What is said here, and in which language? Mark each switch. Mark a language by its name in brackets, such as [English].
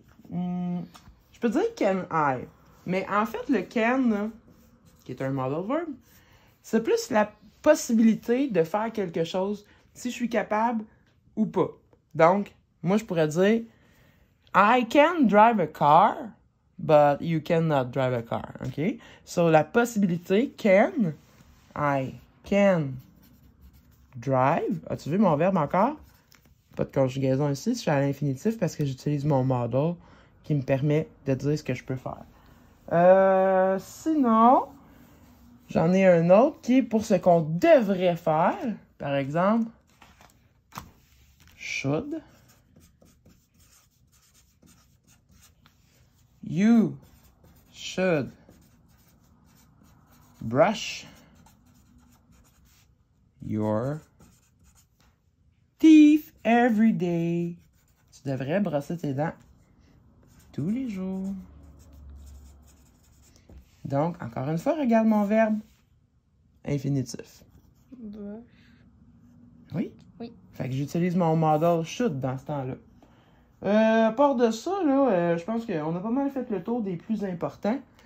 [French] Je peux dire [English] can I. [French] Mais en fait, le can, qui est un modal verb, c'est plus la possibilité de faire quelque chose si je suis capable ou pas. Donc, moi, je pourrais dire [English] I can drive a car, but you cannot drive a car. OK? So, [French] la possibilité, [English] can, I can drive. [French] As-tu vu mon verbe encore? Pas de conjugaison ici, je suis à l'infinitif parce que j'utilise mon modal qui me permet de dire ce que je peux faire. Sinon, j'en ai un autre qui est pour ce qu'on devrait faire. Par exemple, should. [English] You should brush your teeth every day. [French] Tu devrais brosser tes dents tous les jours. Donc, encore une fois, regarde mon verbe infinitif. [English] Brush. [French] Oui? Oui. Fait que j'utilise mon modal should dans ce temps-là. À part de ça, là, je pense qu'on a pas mal fait le tour des plus importants.